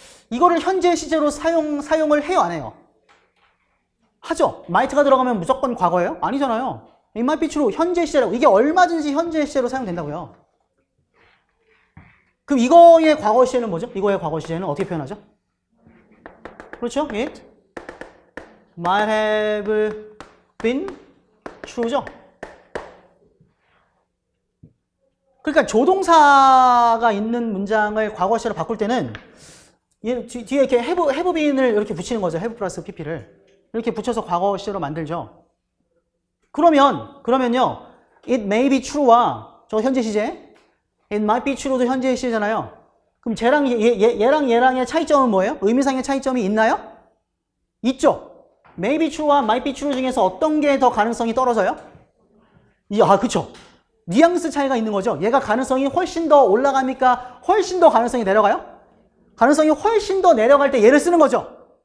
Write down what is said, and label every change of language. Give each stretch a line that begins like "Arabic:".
Korean: 이거를 현재 시제로 사용을 해요, 안 해요? 하죠. might가 들어가면 무조건 과거예요? 아니잖아요.
English: It might be true.
Korean: 현재 시제라고. 이게 얼마든지 현재 시제로 사용된다고요. 그럼 이거의 과거 시제는 뭐죠? 이거의 과거 시제는 어떻게 표현하죠? 그렇죠?
English: It might have been true죠.
Korean: 그러니까 조동사가 있는 문장을 과거 시제로 바꿀 때는 뒤에 이렇게 have been을 이렇게 붙이는 거죠. have 플러스 pp를. 이렇게 붙여서 과거 시제로 만들죠. 그러면요.
English: It may be true와 저 현재 시제, it might be true도
Korean: 현재 시제잖아요. 그럼 쟤랑 얘랑의 차이점은 뭐예요? 의미상의 차이점이 있나요? 있죠. may be true와 might be true 중에서 어떤 게 더 가능성이 떨어져요? 그쵸. 뉘앙스 차이가 있는 거죠. 얘가 가능성이 훨씬 더 올라갑니까? 훨씬 더 가능성이 내려가요? 가능성이 훨씬 더 내려갈 때 얘를 쓰는 거죠.